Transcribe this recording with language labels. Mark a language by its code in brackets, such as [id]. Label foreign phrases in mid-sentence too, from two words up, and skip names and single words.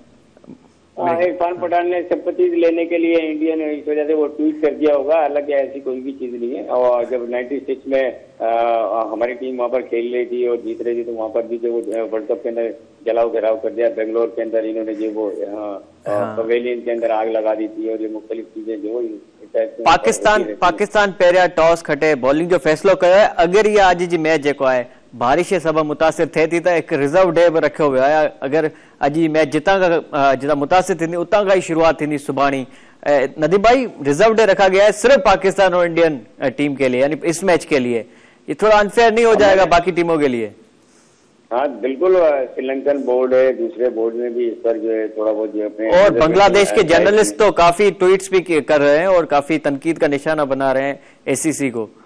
[ur] عرفان پٹھان نے سمپیتھی لینے کے لیے انڈیا نے اس وجہ سے وہ ٹویٹ کر دیا ہوگا، حالانکہ ایسی کوئی بھی چیز نہیں ہے. اور جب 96 میں ہماری ٹیم وہاں پر کھیل رہی تھی اور جیت رہی تھی، تو وہاں پر بھی جو ورلڈ کپ کے اندر جلاؤ گھیراؤ کر دیا، بنگلور کے اندر انہوں نے جو وہ پویلین کے اندر آگ لگا دی تھی، اور یہ مختلف چیزیں جو [sd] पाकिस्तान पहिरियां टॉस खटे बॉलिंग जो फैसलो कयो है, अगर ये अॼु जी मैच जेको आहे बारिश सबब मुतासिर थे थी, तो एक [en] reserve day [sd] भी रखियो वियो आहे। अगर अॼु मैच जितां मुतासिर थींदी उतां खां ही शुरुआत थींदी सुभाणे। [ur] ندیم بھائی, [en] reserve day [ur] رکھا گیا ہے صرف پاکستان اور انڈین ٹیم کے لیے، یعنی اس میچ کے لیے. یہ تھوڑا ان فیئر نہیں ہو جائے گا باقی ٹیموں کے لیے? ہاں بالکل، سری لنکن بورڈ ہے، دوسرے بورڈ میں بھی اس پر جو ہے تھوڑا بہت جو اپنے, اور بنگلہ دیش کے جرنلسٹ تو کافی ٹویٹس بھی کر رہے ہیں اور کافی تنقید کا نشانہ بنا رہے ہیں اے سی سی کو.